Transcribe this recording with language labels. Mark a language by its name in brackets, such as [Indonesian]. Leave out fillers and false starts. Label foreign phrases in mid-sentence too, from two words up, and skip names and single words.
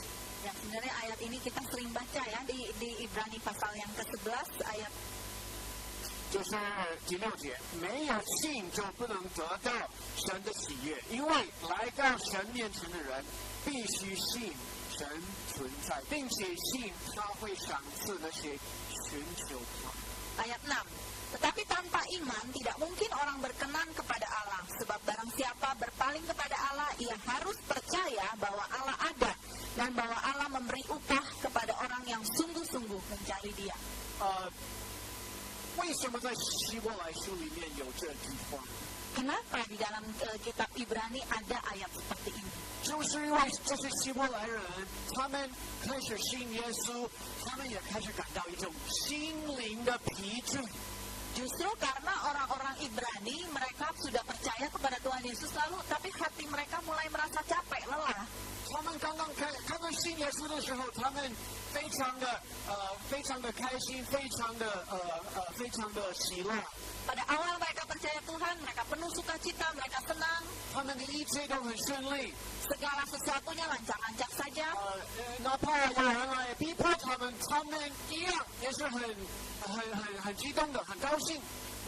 [Indonesian] yang sebenarnya ayat ini kita sering baca ya di Ibrani pasal yang ke-11 ayat [Chinese] 就是第6节，没有信就不能得到神的喜悦，因为来到神面前的人必须信神存在，并且信他会赏赐那些寻求他。 [Indonesian] ayat 6. Tetapi tanpa iman tidak mungkin orang berkenan kepada Allah, sebab barang siapa berpaling kepada Allah, ia harus percaya bahwa Allah ada dan bahwa Allah memberi upah kepada orang yang sungguh-sungguh mencari Dia. [Chinese] 为什么在希伯来书里面有这句话？ [Indonesian] Kenapa di dalam kitab Ibrani ada ayat seperti ini? [Chinese] 就是因为这些希伯来人，他们开始信耶稣，他们也开始感到一种心灵的疲倦。 [Indonesian] Justru karena orang-orang Ibrani mereka sudah percaya kepada Tuhan Yesus lalu, tapi hati mereka mulai merasa capek, lelah. [Chinese] 他们刚刚信耶稣的时候，他们非常的开心，非常的喜乐。 [Indonesian] Pada awal mereka percaya Tuhan, mereka penuh sukacita, mereka senang. [Chinese] 他们的一切都很顺利。 [Indonesian] Segala sesuatunya lancar-lancar saja. [Chinese] 哪怕有人来逼迫他们，他们一样也是很激动的，很高兴。